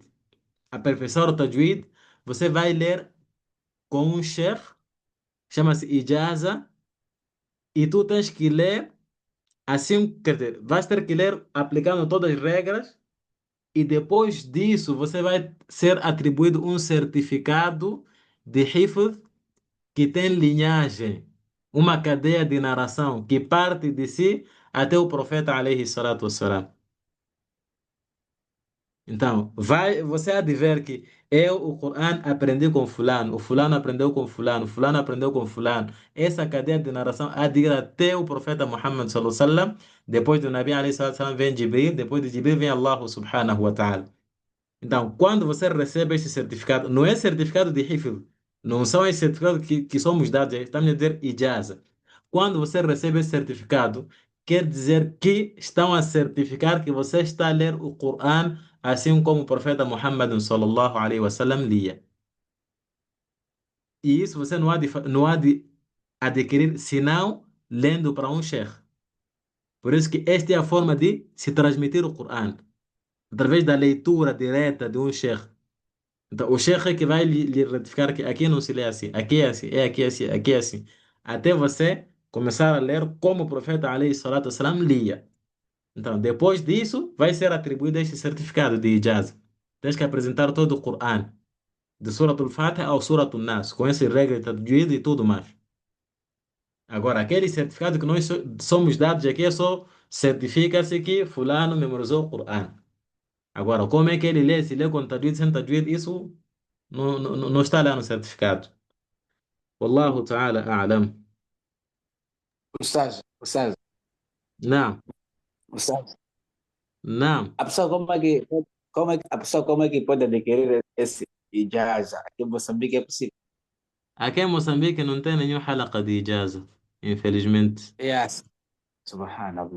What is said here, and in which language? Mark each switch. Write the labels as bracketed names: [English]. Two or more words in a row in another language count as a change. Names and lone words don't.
[Portuguese] Aperfeiçoar o Tajwid, você vai ler com um sheikh, chama-se Ijaza, e tu tens que ler assim, quer dizer, vais ter que ler aplicando todas as regras e depois disso você vai ser atribuído um certificado de Hifz que tem linhagem, uma cadeia de narração que parte de si até o profeta [Arabic] عليه الصلاة والسلام. [Portuguese] Então, você há de ver que eu, o Corão, aprendi com fulano, o fulano aprendeu com fulano, o fulano aprendeu com fulano. Essa cadeia de narração há de ir até o profeta Muhammad [Arabic] صلى الله عليه وسلم, [Portuguese] depois do Nabi [Arabic] عليه الصلاة والسلام [Portuguese] vem Jibril, depois de Jibril vem Allah [Arabic] سبحانه وتعالى. [Portuguese] Então, quando você recebe esse certificado, não é certificado de Hifz, não são esses certificados que somos dados, estamos a dizer Ijaza. Quando você recebe esse certificado, quer dizer que estão a certificar que você está a ler o Corão assim como o profeta Muhammad [Arabic] صلى الله عليه وسلم [Portuguese] lia. E isso você não há de adquirir senão lendo para um sheikh. Por isso que esta é a forma de se transmitir o Corão, através da leitura direta de um sheikh. Então, o sheikh é que vai lhe retificar que aqui não se lê assim, aqui é assim, é aqui é assim, aqui é assim. Até você começar a ler como o profeta [Arabic] عليه الصلاة والسلام [Portuguese] lia. Então, depois disso, vai ser atribuído este certificado de ijaz. Tens que apresentar todo o Corão, de Surat al-Fatiha ao Surat al-Nas, com essa regra de tajwid e tudo mais. Agora, aquele certificado que nós somos dados aqui é só certifica-se que fulano memorizou o Corão. Agora, como é que ele lê? Se lê com tajwid, sem tajwid, isso não está lá no certificado. [Arabic] والله تعالى أعلم. [Portuguese] Ustaz, Não, Ustaz. não. A pessoa como é que pode adquirir esse ijaza? Aqui em Moçambique é possível. Aqui em Moçambique não tem nenhum halaqa de ijaza, infelizmente. Yes. Subhanallah.